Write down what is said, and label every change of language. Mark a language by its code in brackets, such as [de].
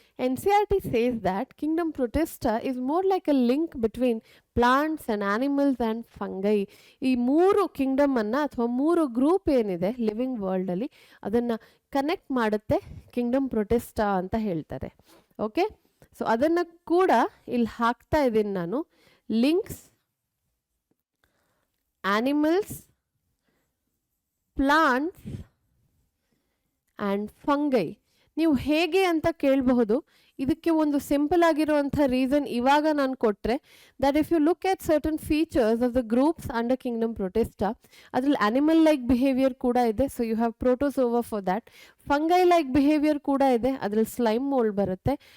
[en] NCERT says that kingdom Protista is more like a link between plants and animals and fungi. [kn] ಈ ಮೂರು Kingdom ಅನ್ನ ಅಥವಾ ಮೂರು group ಏನಿದೆ ಲಿವಿಂಗ್ ವರ್ಲ್ಡ್ ಅಲ್ಲಿ ಅದನ್ನ ಕನೆಕ್ಟ್ ಮಾಡುತ್ತೆ ಕಿಂಗ್ಡಮ್ ಪ್ರೊಟಿಸ್ಟಾ ಅಂತ ಹೇಳ್ತಾರೆ. ಓಕೆ, ಸೊ ಅದನ್ನ ಕೂಡ ಇಲ್ಲಿ ಹಾಕ್ತಾ ಇದ್ದೀನಿ ನಾನು. [en] Links animals, plants and fungi. [kn] ನೀವು ಹೇಗೆ ಅಂತ ಕೇಳಬಹುದು. ಇದಕ್ಕೆ ಒಂದು ಸಿಂಪಲ್ ಆಗಿರುವಂಥ ರೀಸನ್ ಇವಾಗ ನಾನು ಕೊಟ್ಟರೆ, [en] that if you look at certain features of the groups under kingdom Protista, [kn] ಅದರಲ್ಲಿ ಅನಿಮಲ್ ಲೈಕ್ ಬಿಹೇವಿಯರ್ ಕೂಡ ಇದೆ. [en] So you have protozoa for that. [kn] Fungi like behaviour ಕೂಡ ಇದೆ, ಅದರಲ್ಲಿ ಸ್ಲೈಮ್ ಮೋಲ್ಡ್ ಬರುತ್ತೆ.